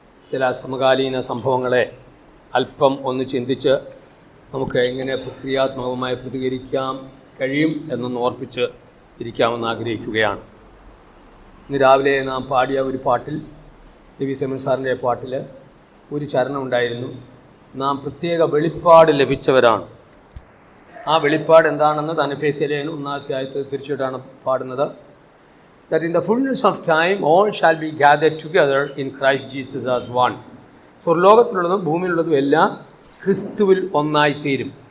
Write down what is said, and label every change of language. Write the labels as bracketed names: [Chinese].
[Malayalam] ചില സമകാലീന സംഭവങ്ങളെ അല്പം ഒന്ന് ചിന്തിച്ച് നമുക്ക് എങ്ങനെ ക്രിയാത്മകമായി പ്രതികരിക്കാൻ കഴിയും എന്നൊന്ന് ഓർപ്പിച്ച് ഇരിക്കാമെന്ന് ആഗ്രഹിക്കുകയാണ്. ഇന്ന് രാവിലെ നാം പാടിയ ഒരു പാട്ടിൽ, രവി സെമൻ സാറിൻ്റെ പാട്ടിൽ ഒരു ചരണം ഉണ്ടായിരുന്നു. നാം പ്രത്യേക വെളിപ്പാട് ലഭിച്ചവരാണ്. ആ വെളിപ്പാട് എന്താണെന്ന് താൻ എഫേസ്യയിലെ 1-ാം അധ്യായത്തിൽ തിരിച്ചിട്ടാണ് പാടുന്നത്. [English] That in the fullness of time all shall be gathered together in Christ Jesus as one. [Malayalam] സ്വർലോകത്തിലുള്ളതും ഭൂമിയിലുള്ളതും എല്ലാം ക്രിസ്തുവിൽ ഒന്നായിത്തീരും.